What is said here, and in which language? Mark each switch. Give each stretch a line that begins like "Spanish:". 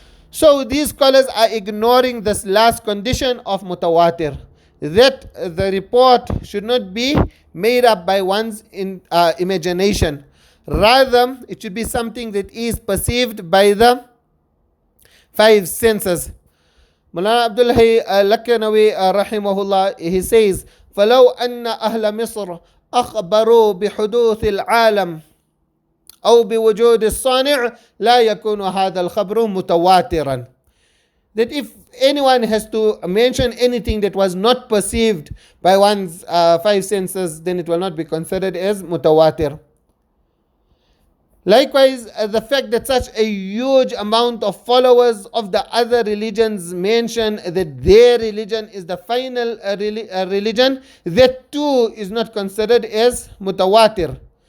English: So these scholars are ignoring this last condition of Mutawaatir, that the report should not be made up by one's imagination. Rather, it should be something that is perceived by the five senses.
Arabic: Mullah Abdul Hayy al-Lakanawi rahimahullah,
English: he says,
Arabic: فَلَوْ أَنَّ أَهْلَ مِصْرَ أخبروا بحدوث العالم أو بوجود الصانع لا يكون هذا الخبر متواترا.
English: That if anyone has to mention anything that was not perceived by one's five senses, then it will not be considered as mutawatir. Likewise, the fact that such a huge amount of followers of the other religions mention that their religion is the final religion, that too is not considered as mutawatir.